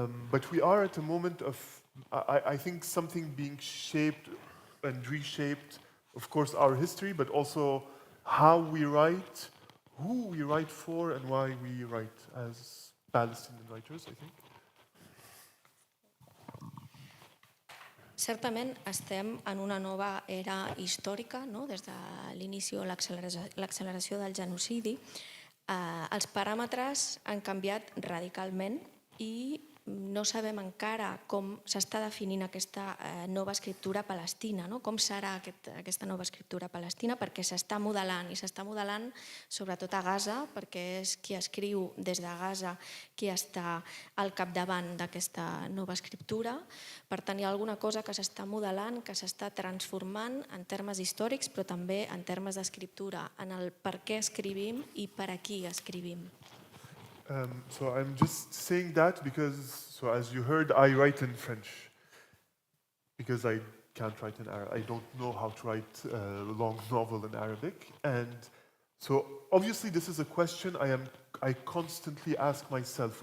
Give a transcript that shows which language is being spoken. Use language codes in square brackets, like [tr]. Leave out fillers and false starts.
[en] But we are at a moment of, I think, something being shaped and reshaped, of course, our history, but also how we write, who we write for, and why we write as Palestinian writers, I think. [ca] Certament estem en una nova era històrica, no? Des de l'inici o l'acceleració del genocidi. Els paràmetres han canviat radicalment i no sabem encara com s'està definint aquesta nova escriptura palestina, no? Com serà aquesta nova escriptura palestina, perquè s'està modelant, i s'està modelant sobretot a Gaza, perquè és qui escriu des de Gaza qui està al capdavant d'aquesta nova escriptura. Per tant, hi ha alguna cosa que s'està modelant, que s'està transformant en termes històrics, però també en termes d'escriptura, en el per què escrivim i per a qui escrivim. [en] So I'm just saying that because, so as you heard, I write in French because I can't write in Arabic. I don't know how to write a long novel in Arabic. And so obviously this is a question I constantly ask myself.